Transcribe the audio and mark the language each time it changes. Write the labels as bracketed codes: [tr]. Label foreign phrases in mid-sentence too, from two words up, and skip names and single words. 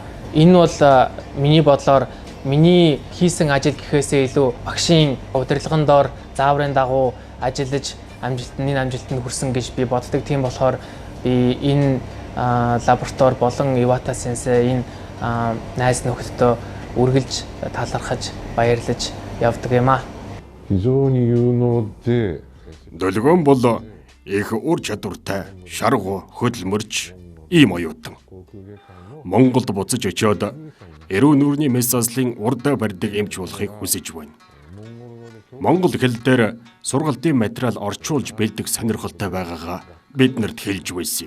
[mn] Энэ бол миний бодлоор миний хийсэн ажил гэхээсээ илүү багшийн удирдлагын доор зааврын дагуу ажиллаж амжилтанд хүрсэн гэж би боддог. Тийм болохоор би энэ лаборатори болон Ивата сенсей энэ найз нөхдөдөө үргэлж талархаж баярлаж явдаг юм аа. [ja] 非常に有能で [mn] Долгион бол их ур чадвартай, шаргу, хөдөлмөрч ийм оюутан. Монголд буцаж очиод эрүү нүрийн мэс заслын урдаа барьдаг эмч болохыг хүсэж байна. Монгол хэл дээр сургалтын материал орчуулж бэлдэх сонирхолтой байгаагаа биднэрт хэлж байсан юм.